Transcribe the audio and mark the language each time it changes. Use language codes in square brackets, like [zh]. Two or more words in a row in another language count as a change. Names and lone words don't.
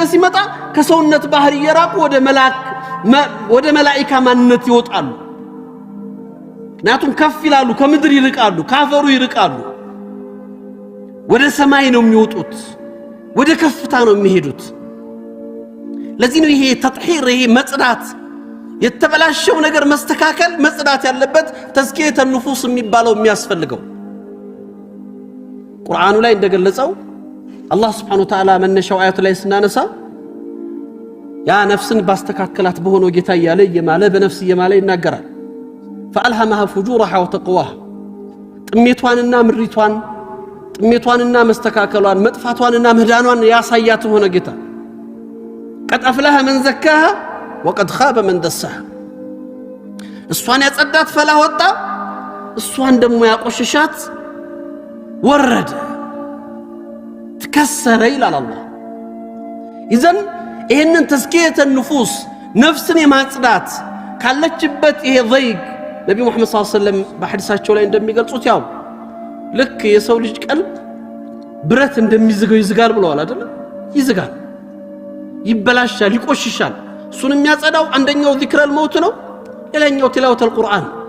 [am] ሲመጣ ከሰውነት ባህር እየራቁ ወደ መላእክት ማንነት ይወጣሉ ምክንያቱም ከፍ ይላሉ ከምድር ይርቃሉ ካፈሩ ይርቃሉ ወደ ሰማይ ነው የሚወጡት ወደ ከፍታ ነው የሚሄዱት ለዚህ ነው ይሄ ተጥሂር ይሄ መጽዳት የተበላሸው ነገር መስተካከል መጽዳት ያለበት [ar] تزكية النفوس [am] የሚባለው የሚያስፈልገው ቁርአኑ ላይ እንደገለጸው አላህ [ar] سبحانه وتعالى [am] መነሻው አያቱ ላይ ስናነሳ ያ ነፍስን ባስተካከላት በሆነው ጌታ ያለ የማለ በነፍስ የማለ ይናገራል [ar] فألهمها فجورها وتقواها [am] ጥሜቷንና ምሪቷን ጥሜቷንና መስተካከሏን መጥፋቷንና ምህዳኗን ያሳያት ሆነ ጌታ [ar] قد أفلح من زكاها وقد خاب من دساها [am] እሷን ያጸዳት ፈላ ወጣ እሷን ደግሞ ያቆሽሻት ወረደ ተከሰረ ይላል አላህ ኢዘን ይሄንን [ar] تزكية النفوس [am] ነፍስን የማጽዳት ካለችበት ይሄ ዘይግ ነብዩ መሐመድ [ar] صلى الله عليه وسلم [am] በሐዲሳቸው ላይ እንደሚገልጹት ያው ልክ የሰው ልጅ ቀልብ ብረት እንደሚዝገው ይዝጋል ብለዋል አይደል ይዝጋል ይበላሻል ይቆሽሻል እሱን የሚያጸዳው አንደኛው [ar] ذكر الموت [am] ነው ሌላኛው [ar] تلاوة القرآن